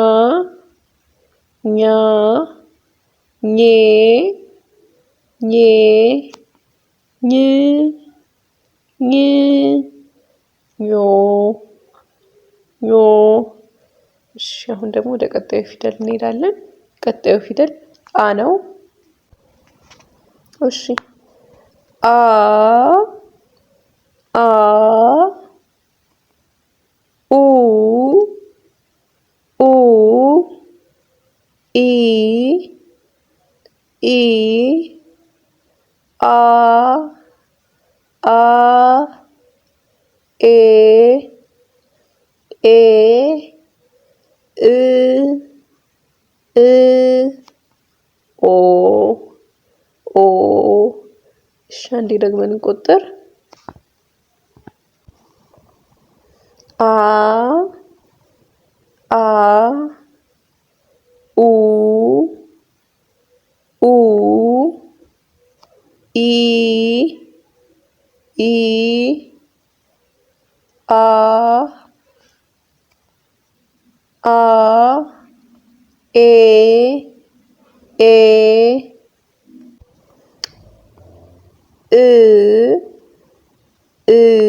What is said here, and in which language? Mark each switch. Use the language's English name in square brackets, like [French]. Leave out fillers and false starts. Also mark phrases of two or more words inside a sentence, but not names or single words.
[Amharic] ኛ ኜ ኜ ኝ ኝ ኞ ኞ። እሺ አሁን ደግሞ ወደ ቀጣዩ ፊደል እንሄዳለን። ቀጣዩ ፊደል አ ነው። እሺ አ አ ኡ ኡ ኢ ኢ አ አ ኤ ኤ እ እ ኦ ኦ። እሺ አንዴ ደግመን እንቆጥር። አ አ ኡ ኡ ኢ ኢ አ አ ኤ ኤ እ እ